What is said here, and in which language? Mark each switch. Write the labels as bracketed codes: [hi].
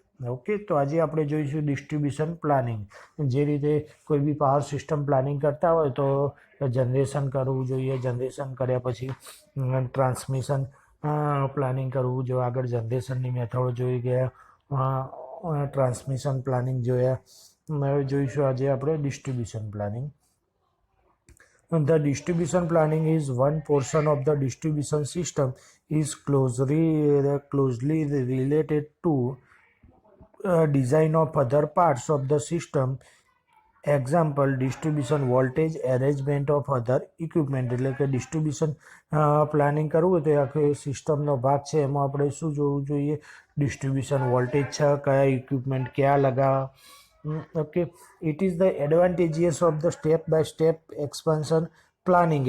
[gu] Okay, તો આજે આપણે જોઈશું ડિસ્ટ્રીબ્યુશન પ્લાનિંગ. જે રીતે કોઈ બી પાવર સિસ્ટમ પ્લાનિંગ કરતા હોય તો જનરેશન કરવું જોઈએ, જનરેશન કર્યા પછી ટ્રાન્સમિશન પ્લાનિંગ કરવું જોઈએ. આગળ જનરેશનની મેથડ જોઈ ગયા, ટ્રાન્સમિશન પ્લાનિંગ જોયા. હવે જોઈશું આજે આપણે distribution planning. [en] The distribution planning is one portion of the distribution system is closely related to design of other parts of the system. Example distribution voltage arrangement of other equipment. [gu] એટલે કે distribution planning કરવું હોય તો એ આખો સિસ્ટમનો ભાગ છે. એમાં આપણે શું જોવું જોઈએ? ડિસ્ટ્રીબ્યુશન વોલ્ટેજ છે, કયા ઇક્વિપમેન્ટ ક્યાં લગાવવા. [en] Okay, it is the advantages of the step by step expansion planning.